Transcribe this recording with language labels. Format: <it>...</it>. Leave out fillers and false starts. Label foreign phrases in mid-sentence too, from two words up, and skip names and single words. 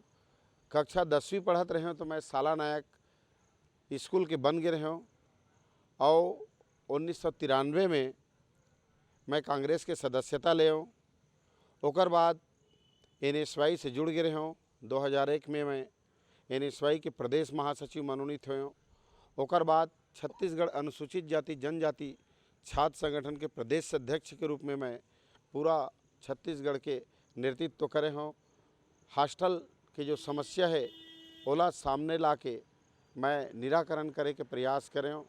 <hne>कक्षा 10वीं पढ़त रहे हो तो मैं साला नायक स्कूल के बन गए रहे हो। और 1993 में मैं कांग्रेस के सदस्यता ले हूँ। ओकर बाद NSY से जुड़ गए रहे हो। 2001 में मैं NSY के प्रदेश महासचिव मनोनीत हुए हूँ। ओकर बाद छत्तीसगढ़ अनुसूचित जाति जनजाति छात्र संगठन के प्रदेश अध्यक्ष के रूप में मैं पूरा छत्तीसगढ़ के नेतृत्व करे हूँ। हॉस्टल की जो समस्या है ओला सामने ला के मैं निराकरण करे के प्रयास करे हूँ।</hne>